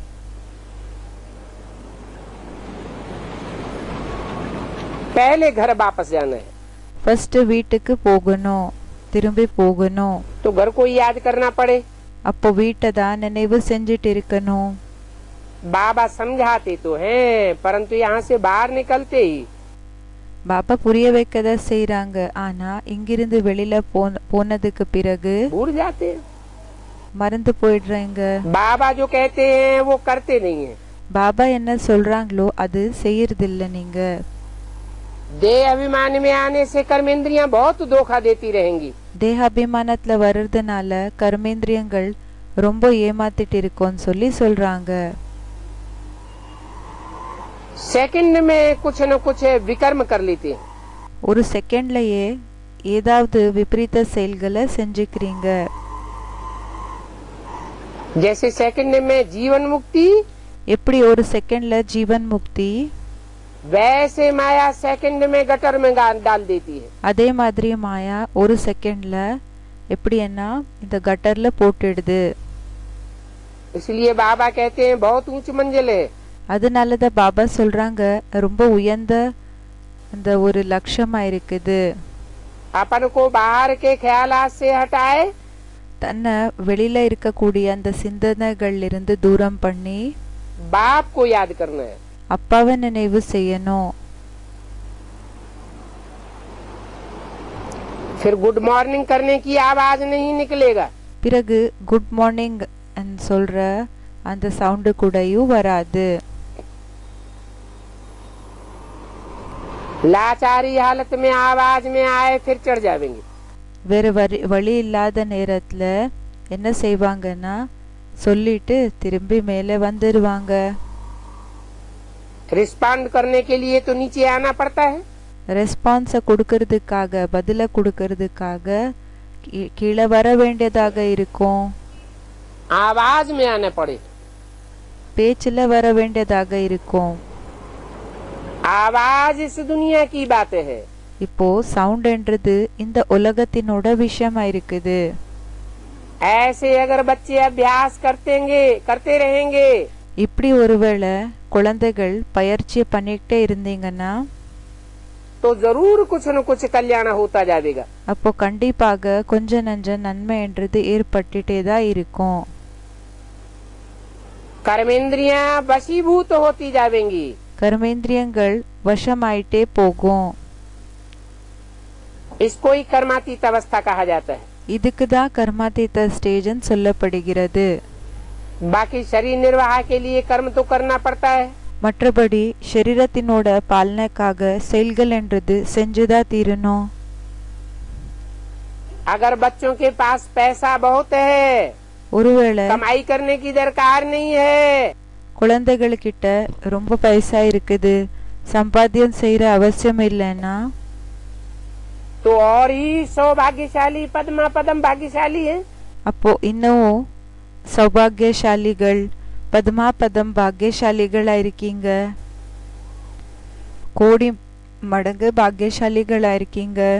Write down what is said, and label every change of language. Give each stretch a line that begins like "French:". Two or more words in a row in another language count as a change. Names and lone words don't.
Hindi: पहले घर वापस जाना है।
Tamil: ஃபர்ஸ்ட் வீட்டுக்கு போகணும், திரும்பி போகணும்.
Hindi: तो घर को याद करना पड़े।
Tamil: அப்போ வீட்டை தான் நினைவு செஞ்சுட்டு இருக்கணும்.
Hindi: बाबा समझाते तो हैं, परंतु यहाँ से बाहर निकलते ही
Tamil: பாபா புரிய வைக்கதா செய்யறாங்க. ஆனா இங்கிருந்து வெளியில போனதுக்கு பிறகு
Hindi: भूल जाते हैं।
Tamil: மறந்து போயிடுறாங்க.
Hindi: बाबा जो कहते हैं वो करते नहीं है।
Tamil: பாபா என்ன சொல்றாங்களோ அது செய்யறது இல்ல. நீங்க
Hindi: देह अभिमान में आने से कर्मेंद्रियां बहुत धोखा देती रहेंगी।
Tamil: தேக அபிமானத்துல வர்றதுனால கர்மேந்திரியங்கள் ரொம்ப ஏமாத்திட்டு இருக்கோன்னு சொல்லி சொல்றாங்க.
Hindi: सेकंड में कुछ न कुछ विकर्म कर लेते हैं।
Tamil: ஒரு செகண்ட்லயே ஏதாவது விபரீத செயல்களை செஞ்சுக்கிறீங்க.
Hindi: जैसे सेकंड में जीवन मुक्ति,
Tamil: எப்படி ஒரு செகண்ட்ல ஜீவன் முக்தி,
Hindi: वैसे माया सेकंड में गटर में डाल देती है।
Tamil: அதே மாதிரி மாயா ஒரு செகண்ட்ல எப்படின்னா இந்த கட்டர்ல போட்டுடுது.
Hindi: इसलिए बाबा कहते हैं बहुत ऊंच मंजिल है।
Tamil: அதனாலதான் பாபா சொல்றாங்க ரொம்ப உயர்ந்த அந்த ஒரு லட்சமா இருக்குது.
Hindi: अपन को बाहर के ख्यालात से हटाए,
Tamil: தன்னை வெளியில இருக்கக்கூடிய அந்த சிந்தனைகள்ல இருந்து தூரம் பண்ணி
Hindi: बाप को याद करना है।
Tamil: அப்பாவை நினைவு செய்யணும்.
Hindi: फिर
English: good morning
Hindi: करने की आवाज नहीं निकलेगा।
Tamil: பிறகு
English: good morning
Tamil: சொல்ற அந்த சவுண்டு கூடயும் வராது.
Hindi: लाचारी हालत में आवाज में आए फिर चढ़ जाएंगे।
Tamil: வேற வழி இல்லாத நேரத்துல என்ன செய்வாங்கன்னா சொல்லிட்டு திரும்பி மேலே வந்துருவாங்க.
Hindi: रिस्पॉन्ड करने के लिए तो नीचे आना पड़ता है।
Tamil: ரெஸ்பான்ஸை கொடுக்கறதுக்காக பதிலை கொடுக்கறதுக்காக கீழே வர வேண்டியதாக இருக்கும்.
Hindi: आवाज में आना पड़े।
Tamil: பேச்சில் வர வேண்டியதாக இருக்கும்.
Hindi: आवाज इस दुनिया की बात है।
Tamil: இப்போ சவுண்ட்ன்றது இந்த உலகத்தினோட விஷயமா இருக்குது.
Hindi: ऐसे अगर बच्चे अभ्यास करते रहेंगे
Tamil: இப்படி ஒருவேளை குழந்தைகள் பயிற்சி பண்ணிக்கிட்டே இருந்தீங்கன்னா
Hindi: तो जरूर कुछ न कुछ कल्याण होता जाएगा।
Tamil: அப்போ கண்டிப்பாக கொஞ்ச நஞ்ச நன்மைன்றது ஏற்பட்டுட்டே தான் இருக்கும்.
Hindi: कर्मेंद्रियां वशीभूत होती जाएंगी।
Tamil: கர்மேந்திரியங்கள் வசமாயிட்டே போகும்.
Hindi: इसको ही कर्मातीत अवस्था कहा जाता है।
Tamil: இதுக்கு தான் கர்மாதீத ஸ்டேஜ்னு சொல்லப்படுகிறது.
Hindi: बाकी शरीर निर्वाह के लिए कर्म तो करना पड़ता है।
Tamil: மற்றபடி சரீரத்தினோட பாலனைக்காக செயல்கள் என்றது செஞ்சுதான் தீரணும்.
Hindi: अगर बच्चों के पास पैसा बहुत है,
Tamil: ஒருவேளை
Hindi: कमाई करने की दरकार नहीं है,
Tamil: குழந்தைகளுக்கிட்ட ரொம்ப பைசா இருக்குது, சம்பாத்தியம் செய்யற அவசியம் இல்லைன்னா
Hindi: तो और ही सौभाग्यशाली पद्मा पदम भाग्यशाली है।
Tamil: அப்போ இன்னும் சௌபாகியசாலிகள் பத்மா பதம் பாக்யசாலிகளா இருக்கீங்க, கோடி மடங்கு பாக்யசாலிகளா இருக்கீங்க